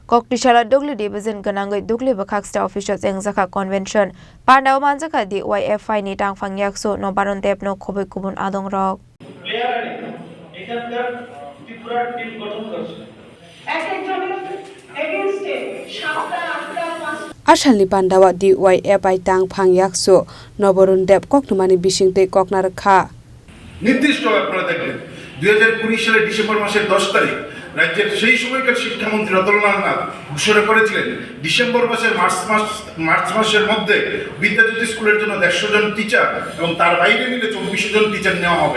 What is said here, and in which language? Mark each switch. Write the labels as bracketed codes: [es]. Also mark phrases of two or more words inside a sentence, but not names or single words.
[trp] Koktishala Dugli Division Ganangoi Dugli Bakaksta Officials Engzaka Convention Pandaw Manjaka DYFI ni tang fangyakso no baron tep no khoboi kubun adong rok Ashalni Pandawa DYFI tang fangyakso no baron tep koktumani bishingte koknar kha [bn] নির্দিষ্ট আপনারা দেখবেন 2020 সালের ডিসেম্বর মাসের 10 তারিখ রাজ্যের সেই সময়কার শিক্ষামন্ত্রী রতনলাল নাথ ঘোষণা করেছিলেন ডিসেম্বর মাসের মার্চ মাসের মধ্যে বিদ্যাজ্যোতি স্কুলের জন্য 150 জন টিচার এবং তার বাইরে মিলে 24 জন টিচার নেওয়া হবে।